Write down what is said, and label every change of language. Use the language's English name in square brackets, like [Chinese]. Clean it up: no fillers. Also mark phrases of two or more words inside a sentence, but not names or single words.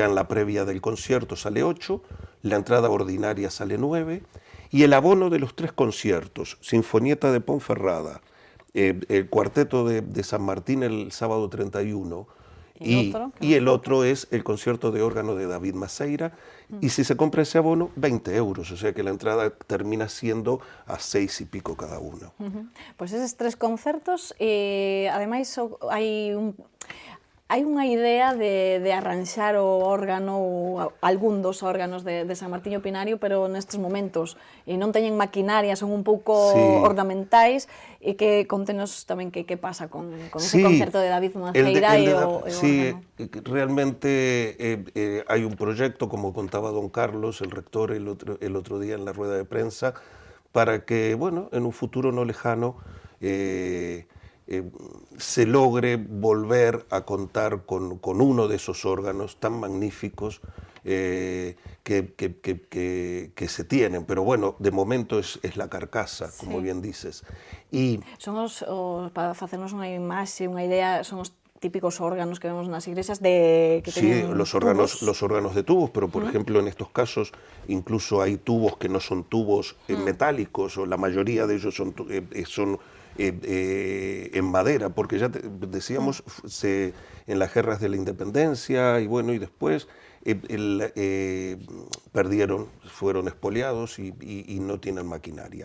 [Spanish] en la previa del concierto sale 8, la entrada ordinaria sale 9, y el abono de los 3 conciertos, Sinfonieta de Ponferrada, el cuarteto de San Martín el sábado 31, y el otro es el concierto de órgano de David Maceira, y si se compra ese abono, 20 euros, o sea que la entrada termina siendo a 6 y pico cada uno. [Galician] Pois eses 3 concertos, ademais hai unha idea de arranxar o órgano, ou algún dos órganos de San Martiño Pinario, pero nestes momentos non teñen maquinaria, son un pouco ornamentais, e que contenos tamén que pasa con ese concerto de David Maceira e o órgano. [Spanish] Sí, realmente hai un proyecto, como contaba don Carlos, el rector, el otro día en la rueda de prensa, para que, bueno, en un futuro no lejano, se logre volver a contar con uno de esos órganos tan magníficos que se tienen, pero bueno, de momento es la carcasa, como bien dices. [Galician] Son para facernos unha imaxe, unha idea, son os típicos órganos que vemos nas iglesias que [Spanish] tienen los órganos de tubos, pero por ejemplo en estos casos incluso hay tubos que no son tubos metálicos, o la mayoría de ellos son en madera, porque ya decíamos, en las guerras de la independencia y bueno, y después perdieron, fueron expoliados y no tienen maquinaria.